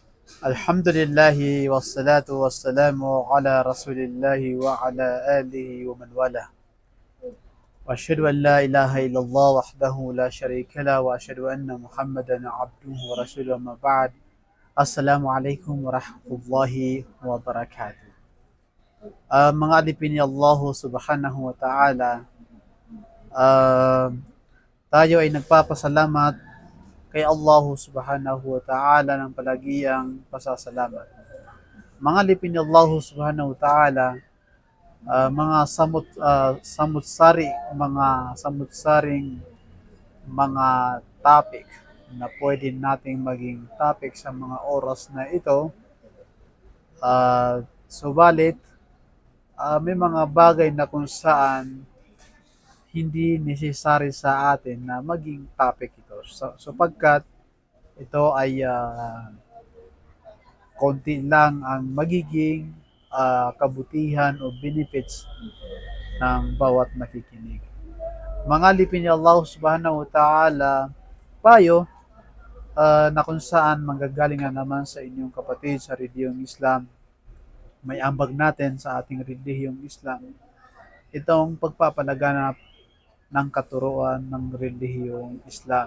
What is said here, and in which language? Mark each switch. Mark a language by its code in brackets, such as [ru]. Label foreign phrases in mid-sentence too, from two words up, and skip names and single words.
[ar] الحمد لله والصلاة والسلام على رسول الله وعلى آله ومن والاه. وأشهد أن لا إله إلا الله وحده لا شريك له وأشهد أن محمدا عبده ورسوله أما بعد. السلام عليكم ورحمة الله وبركاته. [tl] Mga alipin ni Allah [ar] سبحانه وتعالى, [tl] uh, tayo ay nagpapasalamat kay Allah [ar] سبحانه وتعالى [tl] ng palagiang pasasalamat. Mga alipin ni Allah [ar] سبحانه وتعالى, [tl] mga samutsaring mga topic na pwede nating maging topic sa mga oras na ito. Subalit, may mga bagay na kung saan hindi necessary sa atin na maging topic ito. Sapagkat ito ay konti lang ang magiging kabutihan o benefits ng bawat nakikinig. Mga alipin ni Allah [ar] سبحانه وتعالى, [tl] payo na kung saan manggagaling na naman sa inyong kapatid sa relihiyong Islam. May ambag natin sa ating relihiyong Islam itong pagpapalaganap ng katuruan ng relihiyong Islam.